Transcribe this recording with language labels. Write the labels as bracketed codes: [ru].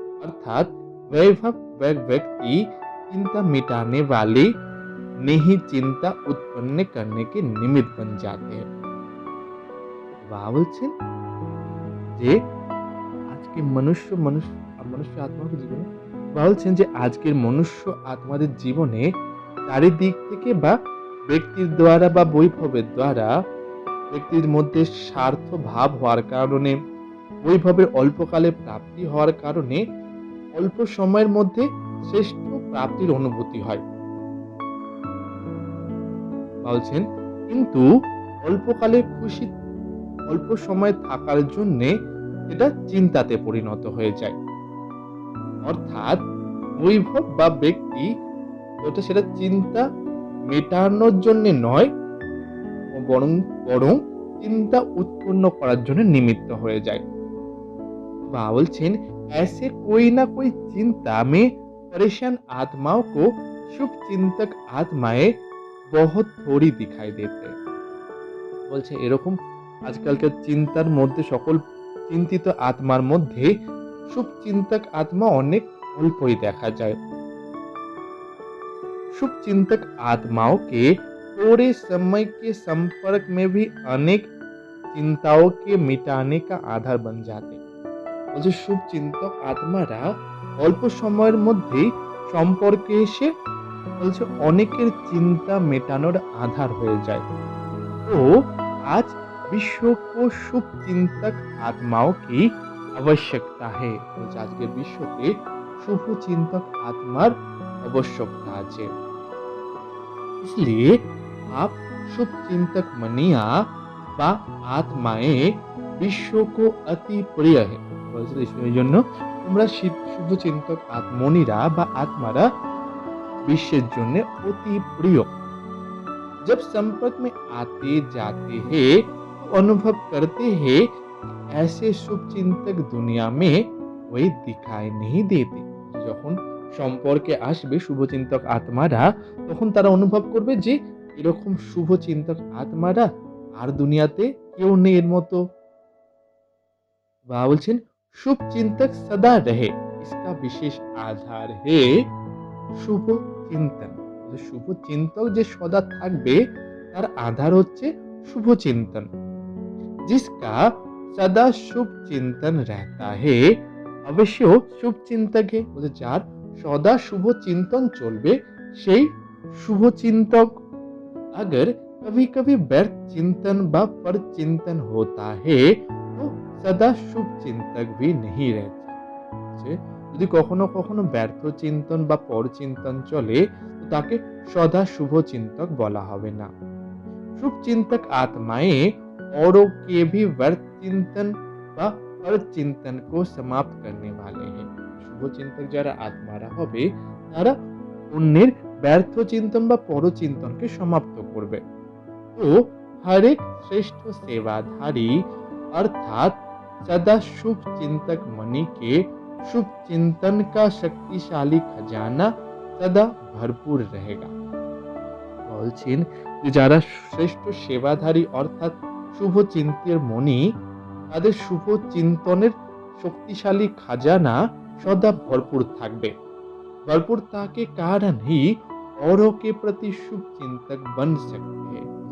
[hi] अर्थात वैभव व्यक्ति चिंता मिटाने वाले नहीं चिंता उत्पन्न करने के निमित्त बन जाते हैं। [bn] বলছেন যে আজকে মনুষ্য আত্মাকে জীবনে বলছেন যে আজকের মনুষ্য আত্মাদের জীবনে চারিদিক থেকে বা ব্যক্তির দ্বারা বা বৈভবের দ্বারা ব্যক্তির মধ্যে স্বার্থ ভাব হওয়ার কারণে বৈভবের অল্পকালে প্রাপ্তি হওয়ার কারণে অল্প সময়ের মধ্যে শ্রেষ্ঠ প্রাপ্তির অনুভূতি হয়। বলছেন কিন্তু অল্পকালের খুশি অল্প সময় থাকার জন্য এটা চিন্তাতে পরিণত হয়ে যায়। অর্থাৎ বৈভব বা ব্যক্তি ওটা সেটা চিন্তা মেটানোর জন্য নয় বরং চিন্তা উৎপন্ন করার জন্য নিমিত্ত হয়ে যায়। বলছেন [hi] ऐसे कोई ना कोई चिंता में परेशान आत्माओं को शुभ चिंतक आत्माएं बहुत थोड़ी दिखाई देते हैं। [bn] বলছে এরকম আজকালকার চিন্তার মধ্যে সকল চিন্তিত আত্মার মধ্যে [hi] शुभ चिंतक आत्मा [bn] অনেক অল্পই দেখা যায়। [hi] शुभ चिंतक आत्माओं के थोड़े समय के संपर्क में भी अनेक चिंताओं के मिटाने का आधार बन जाते। [bn] বলছে শুভ চিন্তক আত্মারা অল্প সময়ের মধ্যেই সম্পর্কে এসে বলছে অনেকের চিন্তা মেটানোর আধার হয়ে যায়। তো [hi] आज विश्व को शुभ चिंतक आत्माओं की आवश्यकता है। [bn] বলছে আজকের বিশ্বকে শুভ চিন্তক আত্মার [hi] आवश्यकता [bn] আছে। [hi] इसलिए आप शुभ चिंतक मनिया [bn] বা [hi] आत्माएं विश्व को अति प्रिय है। [bn] বলছে এই জন্য তোমরা শুভ চিন্তক আত্মনীরা বা আত্মারা বিশ্বের জন্য অতি প্রিয়। [hi] जब संपर्क में आते जाते हैं तो अनुभव करते हैं ऐसे शुभ चिंतक दुनिया में कोई दिखाई नहीं देते। [bn] যখন সম্পর্কে আসবে শুভচিন্তক আত্মারা তখন তারা অনুভব করবে যে এরকম শুভচিন্তক আত্মারা আর দুনিয়াতে কেউ নেই এর মতো। বলছেন [hi] शुभ चिंतक सदा रहे इसका विशेष आधार है शुभ चिंतन। [bn] শুভ চিন্তক যে সদা থাকবে তার আধার হচ্ছে শুভ চিন্তন। [hi] जिसका सदा शुभ चिंतन रहता है [bn] অবশ্য শুভ চিন্তকে যার সদা শুভ চিন্তন চলবে সেই শুভ চিন্তক [hi] अगर कभी कभी व्यर्थ चिंतन व पर चिंतन होता है तो सदा शुभ चिंतक भी नहीं रहता। [bn] যদি কখনো কখনো ব্যর্থ চিন্তন বা পর চিন্তন চলে তো তাকে সদা শুভ চিন্তক বলা হবে না। [hi] शुभ चिंतक आत्माएं औरों के भी व्यर्थ चिंतन [bn] বা [hi] पर चिंतन को समाप्त करने वाले हैं। [bn] শুভ চিন্তক যারা আত্মারা হবে তারা অন্যের ব্যর্থ চিন্তন বা পর চিন্তনকে সমাপ্ত করবে। [hi] तो हर एक श्रेष्ठ सेवाधारी अर्थात सदा शुभ चिंतक मणि के शुभ चिंतन का शक्तिशाली खजाना सदा भरपूर रहेगा। [bn] বলছেন যে যারা শ্রেষ্ঠ সেবাধারী অর্থাৎ শুভ চিন্তের মণি তাদের শুভ চিন্তনের [hi] शक्तिशाली खजाना सदा भरपूर [bn] থাকবে। [hi] भरपूरता के कारण ही औरों के प्रति शुभ चिंतक बन सकते हैं।